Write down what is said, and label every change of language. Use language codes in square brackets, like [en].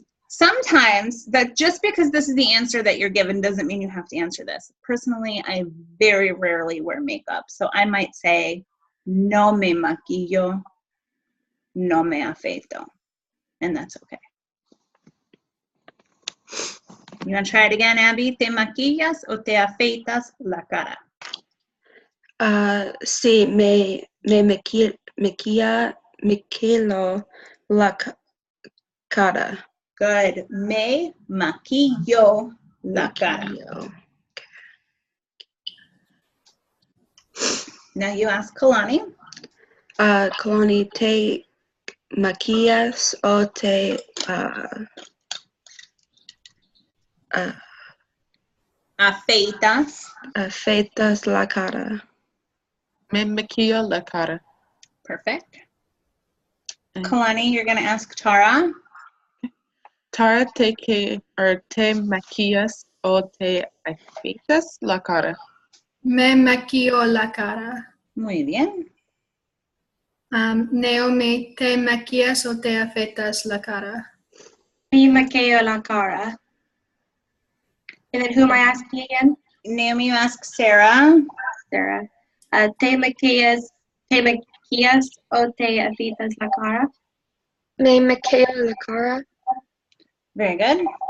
[en] Sometimes that just because this is the answer that you're given doesn't mean you have to answer this. Personally, I very rarely wear makeup. So I might say, [es] no me maquillo, no me afeito. [en] And that's okay. You want to try it again, Abby? [es] ¿Te maquillas o te afeitas la cara? Sí, me maquilla maquillo la cara. [en] Good. [es] Me maquillo la cara. Maquillo. [en] Now you ask Kalani. [es] Kalani, te maquillas o te Afeitas. afeitas la cara? Me maquillo la cara. [en] Perfect. Mm. Kalani, you're going to ask Tara. [es] Tara, te maquillas o te afeitas la cara. Me maquillo la cara. Muy bien. Naomi, ¿te maquillas o te afeitas la cara? Me maquillo la cara. [en] And then who am I asking again? Naomi, you ask Sarah. [es] Sarah. Te maquillas o te afeitas la cara? Me maquillo la cara. [en] Very good.